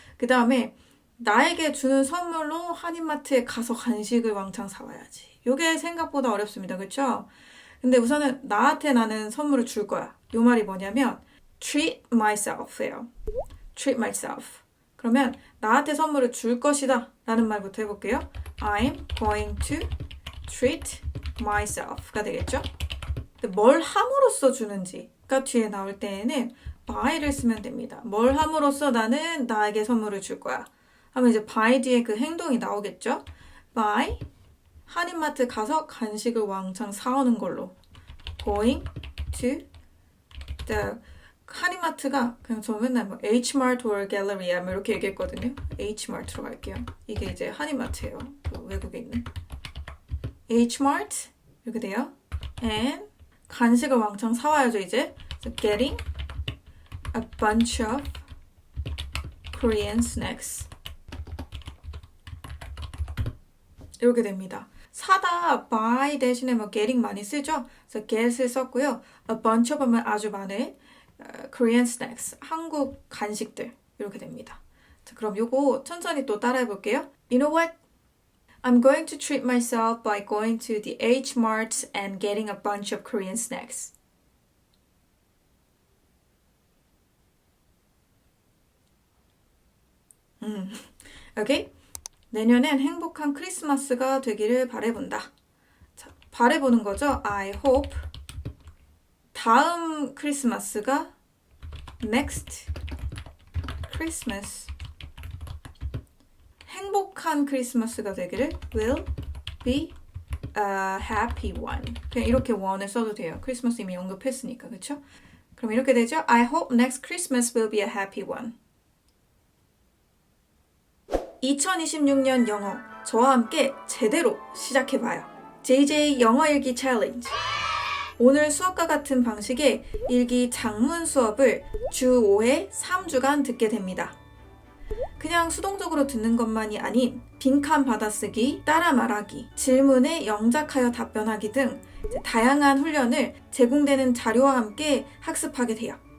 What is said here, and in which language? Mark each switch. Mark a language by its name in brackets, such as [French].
[Korean] 그 다음에 나에게 주는 선물로 한인마트에 가서 간식을 왕창 사와야지. 요게 생각보다 어렵습니다. 그쵸? 근데 우선은 나한테 나는 선물을 줄 거야. 요 말이 뭐냐면 [English] treat myself [Korean] 예요. [English] treat myself. [Korean] 그러면 나한테 선물을 줄 것이다 라는 말부터 해볼게요. [English] I'm going to treat myself가 [Korean] 되겠죠? 근데 뭘 함으로써 주는지가 뒤에 나올 때에는 by를 쓰면 됩니다. 뭘 함으로써 나는 나에게 선물을 줄 거야. 하면 이제 by 뒤에 그 행동이 나오겠죠? by 한인마트 가서 간식을 왕창 사오는 걸로 [English] going to the [Korean] 한인마트가 그냥 저 맨날 뭐 Hmart or Galleria 뭐 이렇게 얘기했거든요. Hmart로 갈게요. 이게 이제 한인마트예요. 그 외국에 있는 Hmart 이렇게 돼요. and 간식을 왕창 사와야죠 이제. [English] So getting a bunch of Korean snacks [Korean] 이렇게 됩니다. 사다 buy 대신에 뭐 getting 많이 쓰죠. 그래서 get을 썼고요. [English] a bunch of [Korean] 하면 아주 많은 [English] Korean snacks [Korean] 한국 간식들 이렇게 됩니다. 자, 그럼 요거 천천히 또 따라해 볼게요. [English] You know what? I'm going to treat myself by going to the H-Mart and getting a bunch of Korean snacks. [Korean] 오케이? 내년엔 행복한 크리스마스가 되기를 바라본다. 자, 바라보는 거죠. [English] I hope [Korean] 다음 크리스마스가 [English] next Christmas [Korean] 행복한 크리스마스가 되기를 [English] will be a happy one. [Korean] 그냥 이렇게 one을 써도 돼요. 크리스마스 이미 언급했으니까. 그렇죠? 그럼 이렇게 되죠. [English] I hope next Christmas will be a happy one. [Korean] 2026년 영어 저와 함께 제대로 시작해봐요. JJ 영어 일기 챌린지. 오늘 수업과 같은 방식의 일기 장문 수업을 주 5회 3주간 듣게 됩니다. 그냥 수동적으로 듣는 것만이 아닌 빈칸 받아쓰기, 따라 말하기, 질문에 영작하여 답변하기 등 다양한 훈련을 제공되는 자료와 함께 학습하게 돼요.